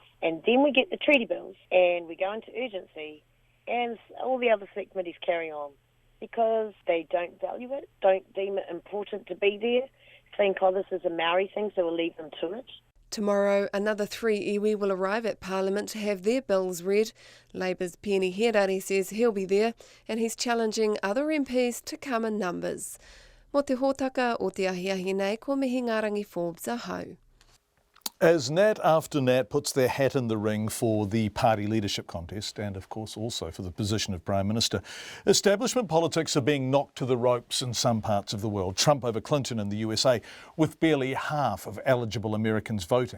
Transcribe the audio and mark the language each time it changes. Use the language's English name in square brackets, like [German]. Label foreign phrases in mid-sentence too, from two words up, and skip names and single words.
[English] And then we get the treaty bills and we go into urgency and all the other select committees carry on because they don't value it, don't deem it important to be there. think, oh, this is a Maori thing, so we'll leave them to it. Tomorrow, another 3 iwi will arrive at Parliament to have their bills read. Labour's Peeni Herari says he'll be there, and he's challenging other MPs to come in numbers. [Māori] Mo te hōtaka o te ahiahi nei, ko mihi Ngarangi Forbes ahau. [English] As Nat after Nat puts their hat in the ring for the party leadership contest and, of course, also for the position of Prime Minister, establishment politics are being knocked to the ropes in some parts of the world. Trump over Clinton in the USA, with barely half of eligible Americans voting.